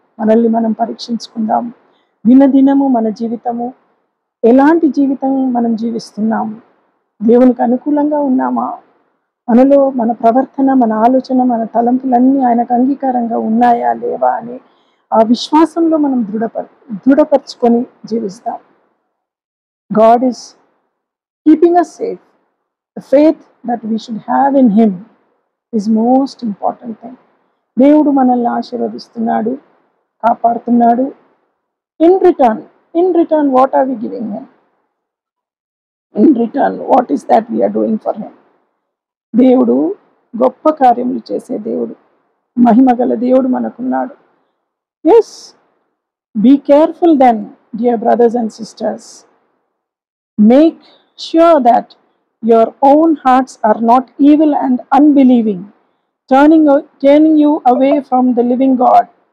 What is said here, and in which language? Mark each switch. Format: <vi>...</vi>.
<te>మనల్ని మనం పరీక్షించుకుందాం. దినదినము మన జీవితము ఎలాంటి జీవితం మనం జీవిస్తున్నాము? దేవునికి అనుకూలంగా ఉన్నామా? మనలో మన ప్రవర్తన, మన ఆలోచన, మన తలంపులన్నీ ఆయనకు అంగీకారంగా ఉన్నాయా లేవా అని ఆ విశ్వాసంలో మనం దృఢపరుచుకొని జీవిస్తాం.</te> <en>God is keeping us safe. The faith that we should have in Him is most important thing.</en> <te>దేవుడు మనల్ని ఆశీర్వదిస్తున్నాడు, కాపాడుతున్నాడు.</te> <en>In return, what are we giving Him? In return, what is that we are doing for Him?</en> <te>దేవుడు గొప్ప కార్యములు చేసే దేవుడు, మహిమగల దేవుడు మనకున్నాడు.</te> <en>Yes, be careful then, dear brothers and sisters. Make sure that your own hearts are not evil and unbelieving, turning you away from the living God.</en>